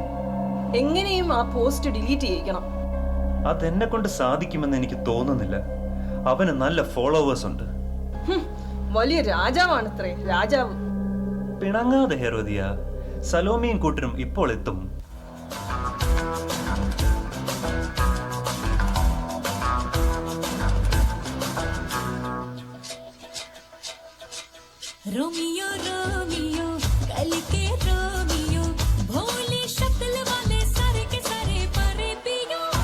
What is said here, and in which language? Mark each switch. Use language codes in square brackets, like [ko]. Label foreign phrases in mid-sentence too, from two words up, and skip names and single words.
[ml] എങ്ങനെയും ആ പോസ്റ്റ് ഡിലീറ്റ് ചെയ്യിക്കണം. അതെന്നെ കൊണ്ട് സാധിക്കുമെന്ന് എനിക്ക് തോന്നുന്നില്ല. അവന് നല്ല ഫോളോവേഴ്സ് ഉണ്ട്. വലിയ രാജാവാണത്രേ, രാജാവ്. പിണങ്ങാതെ ഹെറോദിയ, സലോമിയും കൂട്ടരും ഇപ്പോൾ എത്തും. [hi] रोमियो रोमियो कल के रोमियो, भोली शक्ल वाले सारे के सारे परे पियो.